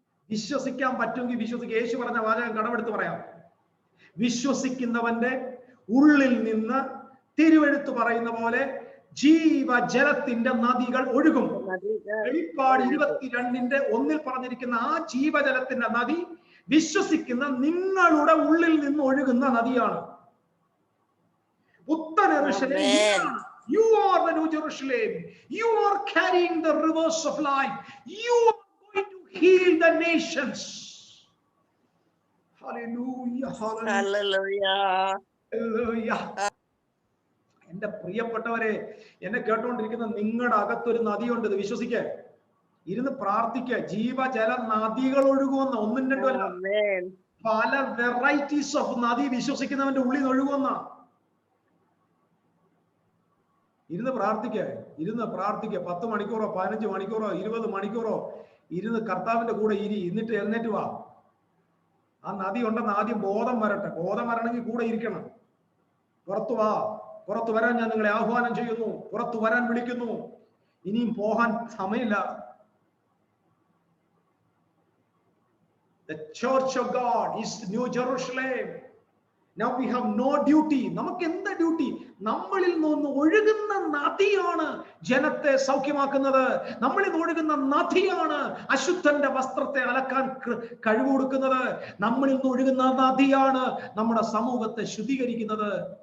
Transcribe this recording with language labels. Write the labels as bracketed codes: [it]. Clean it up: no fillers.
[ml] വിശ്വസിക്കാൻ പറ്റുമെങ്കിൽ വിശ്വസിക്കുക. യേശു പറഞ്ഞ വാചകം കടമെടുത്ത് പറയാം. വിശ്വസിക്കുന്നവന്റെ ഉള്ളിൽ നിന്ന് തിരുവെഴുത്ത് പറയുന്ന പോലെ ജീവജലത്തിന്റെ നദികൾ ഒഴുകും. വെളിപ്പാട് 22:1 പറഞ്ഞിരിക്കുന്ന ആ ജീവജലത്തിന്റെ നദി വിശ്വസിക്കുന്ന നിങ്ങളുടെ ഉള്ളിൽ നിന്ന് ഒഴുകുന്ന നദിയാണ്. പുത്തൻ യെരൂശലേം. [en] You are the New Jerusalem. You are carrying the rivers of life. You are going to heal the nations. Hallelujah. Hallelujah. Hallelujah. [ml] എന്റെ പ്രിയപ്പെട്ടവരെ, എന്നെ കേട്ടുകൊണ്ടിരിക്കുന്ന നിങ്ങളുടെ അകത്തൊരു നദിയുണ്ട്. ഇത് വിശ്വസിക്കുക, ഇരുന്ന് പ്രാർത്ഥിക്കുക. ജീവജല നദികൾ ഒഴുകുമെന്ന, ഒന്നും രണ്ടും അല്ല, പല [en] varieties of [ml] നദി വിശ്വസിക്കുന്നവന്റെ ഉള്ളിൽ നിന്ന് ഒഴുകുമെന്ന. ഇരുന്ന് പ്രാർത്ഥിക്കുക. 10 മണിക്കൂറോ 15 മണിക്കൂറോ 20 മണിക്കൂറോ ഇരുന്ന് കർത്താവിന്റെ കൂടെ എന്നിട്ട് എഴുന്നേറ്റ് വാ. ആ നദി ഉണ്ടെന്ന് ആദ്യം ബോധം വരട്ടെ. ബോധം വരണമെങ്കിൽ കൂടെ ഇരിക്കണം. പുറത്തു വാ. പുറത്തു വരാൻ ഞാൻ നിങ്ങളെ ആഹ്വാനം ചെയ്യുന്നു. പുറത്തു വരാൻ വിളിക്കുന്നു. ഇനിയും പോകാൻ സമയമില്ല. [en] The church of God is New Jerusalem. Now we have no duty. [ml] നമുക്ക് എന്താ ഡ്യൂട്ടി? നമ്മളിൽ നിന്ന് ഒഴുകുന്ന നദിയാണ് ജനത്തെ സൗഖ്യമാക്കുന്നത്. നമ്മളിൽ നിന്ന് ഒഴുകുന്ന നദിയാണ് അശുദ്ധന്റെ വസ്ത്രത്തെ അലക്കാൻ കഴിവ് കൊടുക്കുന്നത്. നമ്മളിൽ നിന്ന് ഒഴുകുന്ന നദിയാണ് നമ്മുടെ സമൂഹത്തെ ശുദ്ധീകരിക്കുന്നത്.